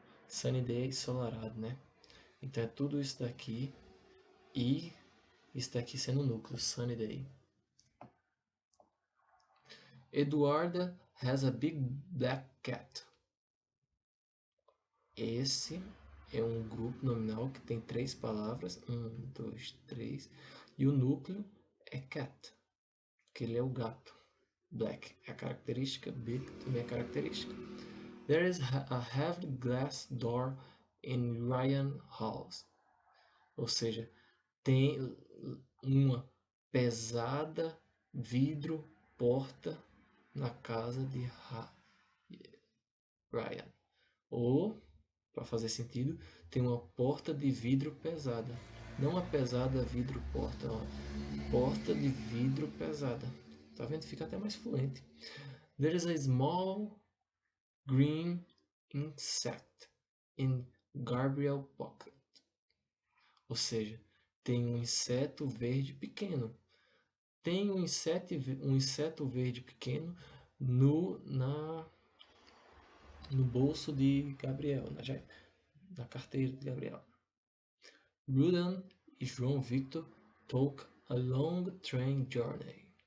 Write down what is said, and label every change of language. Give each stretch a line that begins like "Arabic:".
English: Sunny day
Portuguese: é ensolarado, né? Então é tudo isso daqui e isso daqui sendo o núcleo,
English: sunny day. Eduarda has a big black cat.
Portuguese: Esse é um grupo nominal que tem 3 palavras. 1, 2, 3. E o núcleo é cat, que ele é o gato. Black é a característica, big também é a característica.
English: There is a heavy glass door in Ryan house.
Portuguese: Ou seja, tem uma pesada vidro porta na casa de Ryan. Ou, para fazer sentido, tem uma porta de vidro pesada. Não a pesada vidro porta, ó. Porta de vidro pesada. Tá vendo? Fica até mais fluente.
English: There is a small green insect in Gabriel pocket.
Portuguese: Ou seja, tem um inseto verde pequeno. Tem um inseto verde pequeno no bolso de Gabriel, na carteira de Gabriel.
English: Rudan e João Victor took a long train journey.